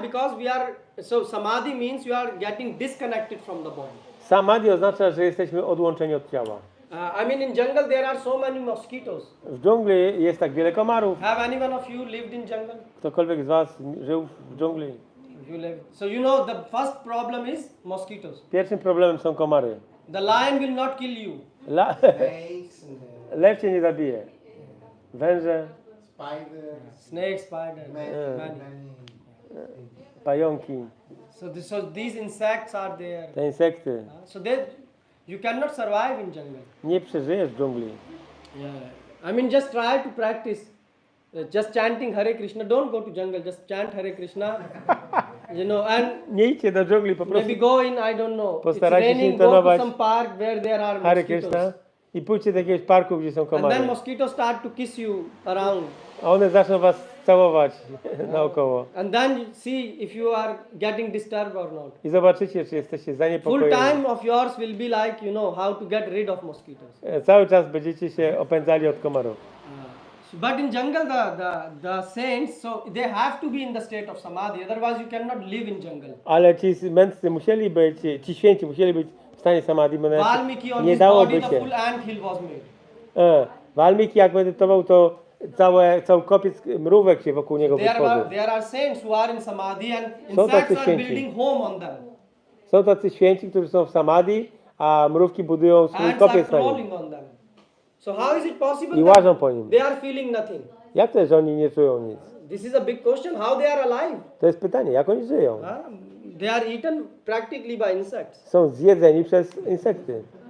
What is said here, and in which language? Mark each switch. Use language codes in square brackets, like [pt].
[en] Because we are, so samadhi means you are getting disconnected from the body. [pl] Samādhi oznacza, że jesteśmy odłączeni od ciała. [en] I mean, in jungle there are so many mosquitoes. [pl] W dżungli jest tak wiele komarów. [en] Have anyone of you lived in jungle? [pl] Ktokolwiek z was żył w dżungli? [en] You live. So you know the first problem is mosquitoes. [pl] Pierwszym problemem są komary. [en] The lion will not kill you. Snakes and [pl] Lew cię nie zabije. Węże, [en] spiders, Snake, spider, many. many. [pl] pająki, [en] So these insects are there. [pl] te insekty. [en] So you cannot survive in jungle. [pl] Nie przeżyjesz w dżungli. [en] I mean, just try to practice. Just chanting Hare Krishna. Don't go to jungle. Just chant Hare Krishna. And [pl] Nie idźcie do dżungli, po prostu [en] maybe go in. I don't know. It's [pl] Postarajcie się [en] raining. Go to [pl] intonować [en] some park where there are [pl] Hare [en] mosquitoes. [pl] Krishna i pójdźcie do jakiegoś parku, gdzie są [en] And then [pl] komary. [en] mosquitoes start to kiss you around. [pl] A one zaczną was całować naokoło. [en] And then you see if you are getting disturbed or not. [pl] I zobaczycie, czy jesteście [en] Full [pl] zaniepokojeni. [en] time of yours will be like, how to get rid of mosquitoes. [pl] Cały czas będziecie się opędzali od komarów. [en] But in jungle, the saints, so they have to be in the state of samadhi. Otherwise, you cannot live in jungle. [pl] Ale ci mędrcy musieli być, ci święci musieli być w stanie samadhi, bo [en] Valmiki on [pl] nie [en] his body, [pl] dałoby [en] the [pl] się. [en] full anthill was made. [pl] Valmiki jak medytował, to cały kopiec mrówek się wokół niego wytworzył. [en] There are saints who are in samadhi, and [pl] Są tacy [en] insects are [pl] święci. [en] building home on them. [pl] Są tacy święci, którzy są w samadhi, a mrówki budują swój [en] Ants are [pl] kopiec na nim. [en] crawling on them. So how is it possible [pl] I [en] that [pl] łażą po nim. [en] they are feeling nothing? [pl] Jak to jest, że oni nie czują nic? [en] This is a big question. How they are alive? [pl] To jest pytanie, jak oni żyją? [en] They are eaten practically by insects. [pl] Są zjedzeni przez insekty.